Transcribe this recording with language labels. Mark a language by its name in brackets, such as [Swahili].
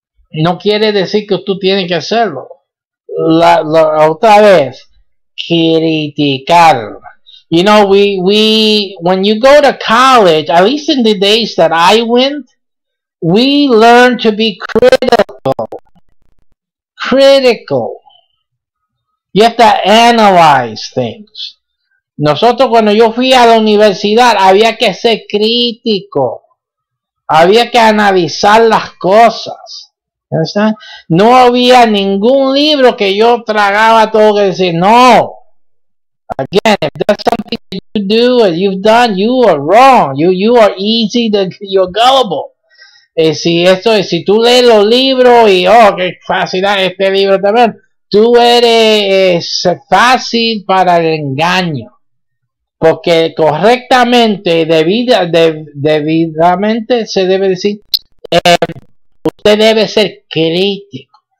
[Spanish] No quiere decir que tú tienes que hacerlo. Otra vez, criticar. [English] You know, when you go to college, at least in the days that I went, we learn to be critical. You have to analyze things. [Spanish] Nosotros cuando yo fui a la universidad había que ser crítico. Había que analizar las cosas. ¿Understand? No había ningún libro que yo tragaba todo que decir, no. [English] Again, if that's something that you do and you've done, you are wrong. You are you're gullible. [Spanish] Si tú lees los libros y, oh, qué fácil este libro también. tú eres fácil para el engaño. Porque correctamente, debidamente se debe decir, usted debe ser crítico.